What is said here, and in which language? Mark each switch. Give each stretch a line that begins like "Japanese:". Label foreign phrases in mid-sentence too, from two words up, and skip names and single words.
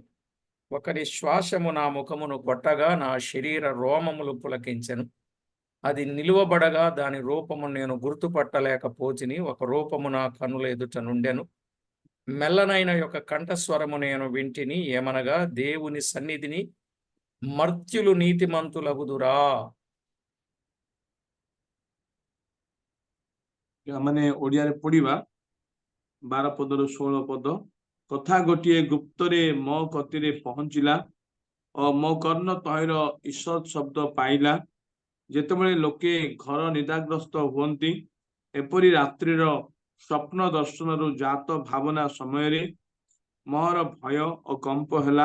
Telugu: ఒకరి శ్వాసము నా ముఖమును కొట్టగా నా శరీర రోమములు పులకించెను. అది నిలువబడగా దాని రూపము నేను గుర్తుపట్టలేకపోతిని. ఒక రూపము నా కన్నుల ఎదుట నుండెను. మెల్లనైన యొక్క కంఠస్వరము నేను వింటిని, ఏమనగా దేవుని సన్నిధిని మర్త్యులు నీతిమంతులగుదురా.
Odia: ମାନେ ଓଡ଼ିଆରେ ପଢିବା 12 ପଦରୁ 16 ପଦ। କଥା ଗୋଟିଏ ଗୁପ୍ତରେ ମୋ କତିରେ ପହଞ୍ଚିଲା ଓ ମୋ କର୍ଣ୍ଣ ତହିଁର ଈଷତ୍ ଶବ୍ଦ ପାଇଲା। ଯେତେବେଳେ ଲୋକେ ଘର ନିଦାଗ୍ରସ୍ତ ହୁଅନ୍ତି, ଏପରି ରାତ୍ରିର ସ୍ୱପ୍ନ ଦର୍ଶନରୁ ଜାତ ଭାବନା ସମୟରେ ମୋହର ଭୟ ଓ କମ୍ପ ହେଲା।